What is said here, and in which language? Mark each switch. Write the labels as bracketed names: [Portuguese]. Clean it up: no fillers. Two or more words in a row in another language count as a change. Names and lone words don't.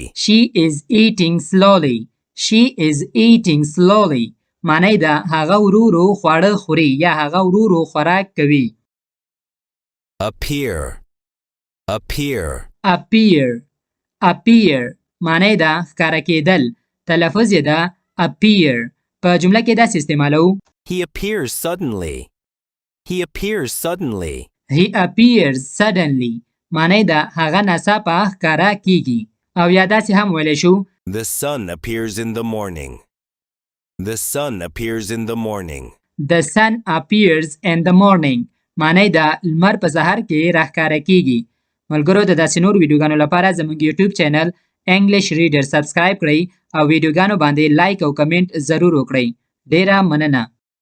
[English] she is eating slowly. she is eating slowly. [Pashto] معنی دا هغه ورو ورو خواړه خوري یا هغه ورو ورو خوراک کوي. [English] appear, appear, appear appear [Pashto] معنی دا ښکاره کېدل. تلفظ یې دا appear. په جمله کې داسې استعمالو. [English] he appears suddenly, he appears suddenly, he appears suddenly. [Pashto] معنی دا هغه ناڅاپه ښکاره کیږي. او یا داسې هم ویلی شو [English] the sun appears in the morning, the sun appears in the morning, the sun appears in the morning. [Pashto] معنی دا لمر په سهار کې راښکاره کیږي. ملګرو د داسې نور ویډیوګانو لپاره زموږ یوټیوب چینل انګلیش ریډر سبسکرایب کړئ او ویډیوګانو باندې لایک او کمنټ ضرور وکړئ. ډیره مننه.